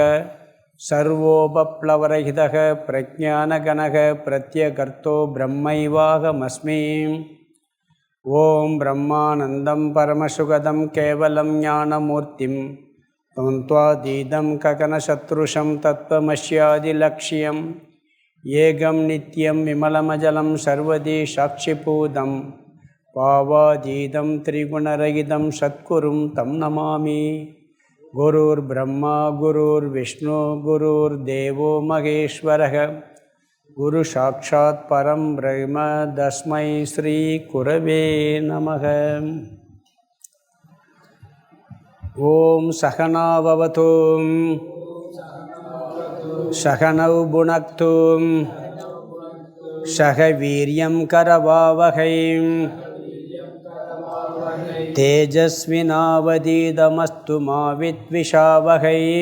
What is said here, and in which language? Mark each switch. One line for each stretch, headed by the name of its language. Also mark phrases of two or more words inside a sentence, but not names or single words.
Sanskrit: सर्वोपप्लवरहितः प्रज्ञानगणः प्रत्यगर्तो ब्रह्मैवाहमस्मि। ओं ब्रह्मानन्दं परमसुखदं केवलं ज्ञानमूर्तिं त्वन्त्वातीतं गगनसदृशं तत्त्वमस्यादिलक्ष्यम् एकं नित्यं विमलमचलं सर्वधी साक्षिभूतं भावातीतं त्रिगुणरहितं सद्गुरुं तं नमामि. गुरुर् ब्रह्मा गुरुर् विष्णु गुरुर् देवो महेश्वरः गुरु साक्षात् परं ब्रह्म तस्मै श्री गुरवे नमः. ओं सहनाववतु सहनौ भुनक्तु सह वीर्यं करवावहै तेजस्विनावधीतमस्तु मा विद्विषावहै.